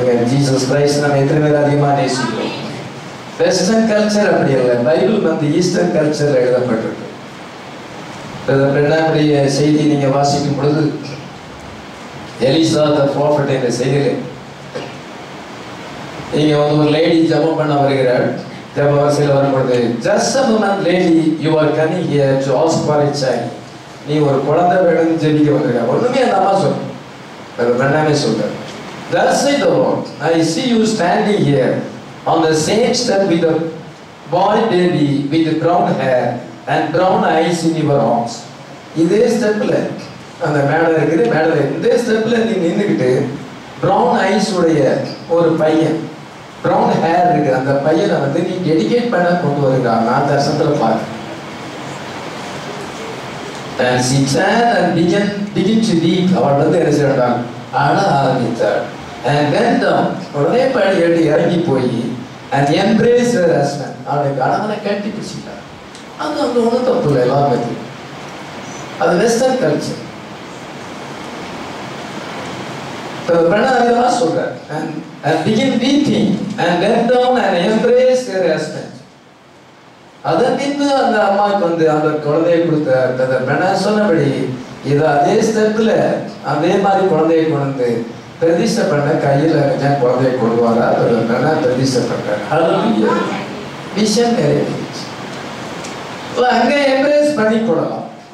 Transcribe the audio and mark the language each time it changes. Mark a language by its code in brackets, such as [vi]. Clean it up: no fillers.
[ta] Jesus Christ நம்ம எத்தனை பேர் அதிகமா நேசிக்கிறோம். வெஸ்டர்ன் கல்ச்சர் அப்படி இல்லை, பைபிள் வந்து ஈஸ்டர்ன் கல்ச்சர் எழுதப்பட்டிருக்கு. ரெண்டாவுடைய செய்தி நீங்க வாசிக்கும் பொழுது எலிசா த ப்ராஃபட் என்ற செய்தியிலே நீங்க வந்து ஒரு லேடி ஜெபம் பண்ண வருகிறார். ஜெப வரிசையில் வரும்பொழுது [en] just a moment lady, you are coming here to ask for a child. [ta] நீ ஒரு குழந்தை வேணும்னு ஜெபிக்க வந்திருக்க. ஒண்ணுமே அந்த அம்மா சொல்றேன், அது வேண்டாமே சொல்றேன். [en] Thus said the Lord, I see you standing here on the same step with a boy baby with brown hair and brown eyes in your arms. [ta] இதே ஸ்டெப்ல அந்த மேடை இருக்குது, மேடை இந்த ஸ்டெப்ல நீ நின்றுக்கிட்டு [en] brown eyes [ta] உடைய ஒரு பையன், [en] brown hair [ta] இருக்கு, அந்த பையனை வந்து நீ டெடிகேட் பண்ண கொண்டு வருகிறான். நான் தரிசனத்துல பார்க்கிறேன். [en] And she turned and began to weep. [ta] அவள் வந்து என்ன செய்யறான், அழ ஆரம்பித்தாள். [en] And went down, [ta] உடனே படி ஏறி இறங்கி போய் [en] and embraced her husband. [ta] அவளுடைய கணவனை கட்டி பிடிச்சிட்டார். அது அந்த ஒன்றும் தப்பு இல்லை, எல்லாமே அது வெஸ்டர்ன் கல்ச்சர். பிரணாதிகமாக சொல்றார். [en] And begin weeping and went down and embraced her husband. [ta] அதன் பின்பு அந்த அம்மாவுக்கு வந்து அந்த குழந்தையை கொடுத்த பிரணா சொன்னபடி இது அதே ஸ்டெப்ல அதே மாதிரி குழந்தையை கொண்டு பிரதிஷ்டை பண்ண கையில் குழந்தையை கொடுவாரா, பிரணா பிரதிஷ்டை பண்றாங்க. விஷன் நிறைவேறிச்சு. அங்கே எம்ப்ரேஸ் பண்ணி கொள்ளலாம்.